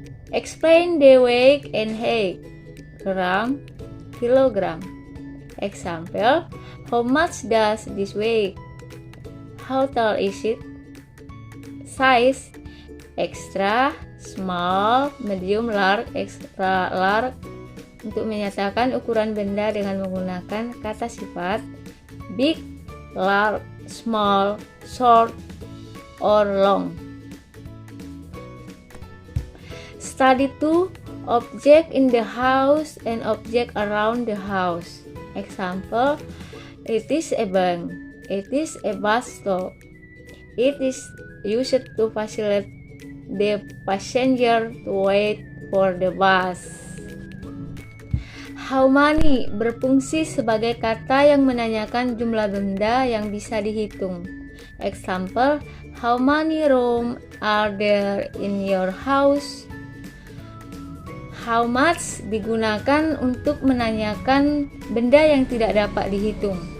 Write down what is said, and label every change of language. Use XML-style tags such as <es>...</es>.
<en>Explain the weight and height, gram, kilogram. Example, how much does this weigh? How tall is it? Size, extra, small, medium, large, extra large.</en> <id>Untuk menyatakan ukuran benda dengan menggunakan kata sifat</id> <en>big, large, small, short, or long. Study 2 object in the house and object around the house. Example, it is a bank, it is a bus stop, it is used to facilitate the passenger to wait for the bus.</en> <id>How many berfungsi sebagai kata yang menanyakan jumlah benda yang bisa dihitung.</id> <en>Example, how many rooms are there in your house?</en> <id>How much digunakan untuk menanyakan benda yang tidak dapat dihitung.</id>